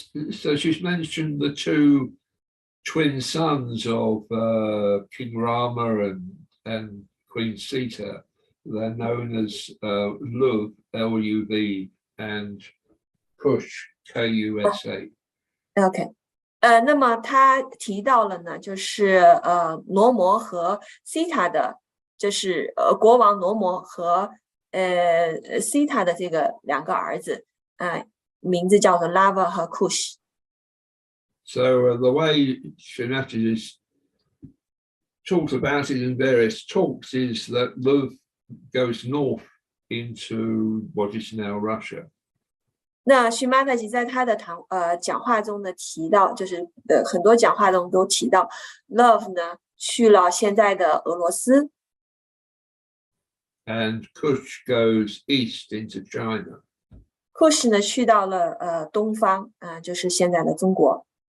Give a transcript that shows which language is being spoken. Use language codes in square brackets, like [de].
[en] So she's mentioned the 2 twin sons of King Rama and Queen Sita. They're known as Luv, L-U-V, and Kush, K-U-S-A. OK. [zh] 那么他提到了呢，就是罗摩和西塔的，就是国王罗摩和西塔的这个2个儿子，名字叫做 Lava 和 Kush。 [en] So the way Shri Mataji talks about it in various talks is that Luv goes north into what is now Russia. [zh] 那Shri Mataji在他的讲话中的提到，就是很多讲话中都提到 Love 呢去了现在的俄罗斯。 [en] And Kush goes east into China. [zh] Kush 呢去到了东方就是现在的中国。